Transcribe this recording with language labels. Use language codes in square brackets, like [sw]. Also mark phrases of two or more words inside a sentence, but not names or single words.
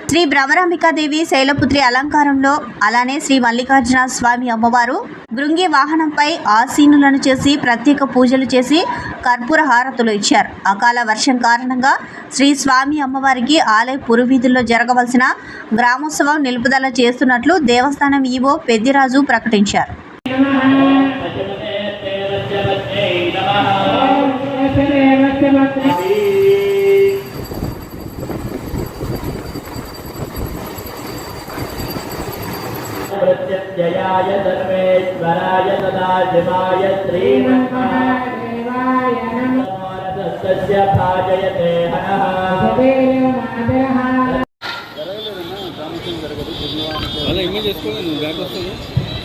[te] శ్రీ భ్రమరాంబికాదేవి శైలపుత్రి అలంకారంలో అలానే శ్రీ మల్లికార్జున స్వామి అమ్మవారు భృంగి వాహనంపై ఆసీనులను చేసి ప్రత్యేక పూజలు చేసి కర్పూర హారతులు ఇచ్చారు. అకాల వర్షం కారణంగా శ్రీ స్వామి అమ్మవారికి ఆలయ పురవీధుల్లో జరగవలసిన గ్రామోత్సవం నిలుపుదల చేస్తున్నట్లు దేవస్థానం ఈవో పెద్దిరాజు ప్రకటించారు. [sa] प्रत्यक्षयाय सर्वेश्वराय सदाशिवाय श्रीमन्महादेवाय नमः भाजयते हनः [te] అలా ఇమేజ్ చేసుకోవాలి. నువ్వు బ్యాక్ వస్తుంది.